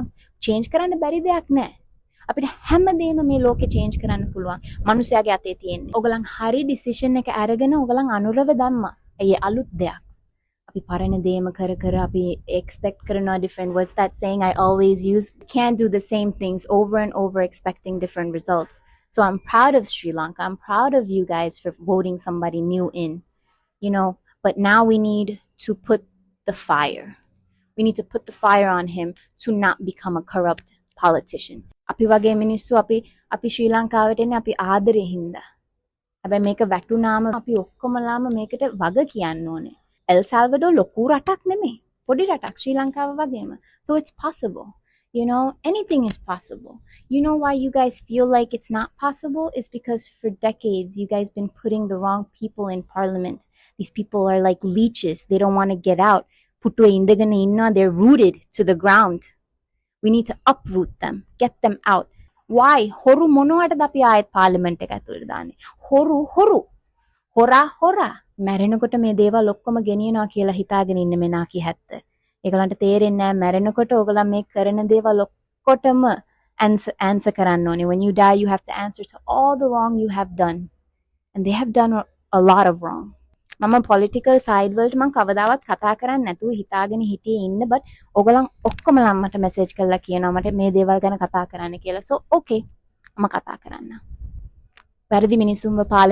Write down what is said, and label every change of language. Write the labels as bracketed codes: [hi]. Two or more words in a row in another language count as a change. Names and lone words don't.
[si] change කරන්න බැරි දෙයක් නෑ. අපිට හැමදේම මේ ලෝකේ change කරන්න පුළුවන්. මිනිස්යාගේ අතේ තියෙන්නේ. ඔයගලන් හරි decision එක අරගෙන ඔයගලන් අනුරව දැම්මා. ඒ අලුත් දෙයක්. අපි පරණ දේම කර කර අපි expect කරනවා different. [en] What's that saying I always use? Can't do the same things over and over expecting different results. So I'm proud of Sri Lanka. I'm proud of you guys for voting somebody new in, you know, but now we need to put the fire. We need to put the fire on him to not become a corrupt politician. [si] අපි වගේ මිනිස්සු අපි ශ්‍රී ලංකාවට එන්නේ අපි ආදරේ හින්දා. හැබැයි මේක වැටුනාම අපි ඔක්කොමලාම මේකට වග කියන්න ඕනේ. එල් සල්වඩෝර් ලොකු රටක් නෙමෙයි. පොඩි රටක් ශ්‍රී ලංකාව වගේම. [en] So it's possible. You know, anything is possible. You know why you guys feel like it's not possible? Is because for decades you guys been putting the wrong people in parliament. These people are like leeches. They don't want to get out. [si] පුටුවේ ඉඳගෙන ඉන්න, [en] they're rooted to the ground. We need to uproot them, get them out. [si] Why? Horu මොනවටද අපි ආයෙත් පාර්ලිමේන්ට් එක ඇතුළට දාන්නේ? හොරු හොරා මැරෙනකොට මේ දේවල් ඔක්කොම ගෙනියනවා කියලා හිතාගෙන ඉන්න මේ නාකි හැත්ත. ඒගොල්ලන්ට තේරෙන්නේ නැහැ මැරෙනකොට ඔයගොල්ලන් මේ කරන දේවල් ඔක්කොටම answer කරන්න ඕනේ. [en] When you die you have to answer to all the wrong you have done. And they have done a lot of wrong. [si] මම [en] political side [si] වලට මම කවදාවත් කතා කරන්නේ නැතුව හිතාගෙන හිටියේ ඉන්න but ඔයගොල්ලන් ඔක්කොමලා මට message කරලා කියනවා මට මේ දේවල් ගැන කතා කරන්න කියලා. [en] So okay [si] මම කතා කරන්න. වැරදි මිනිස්සුන්ව පාර්ලිමේන්තු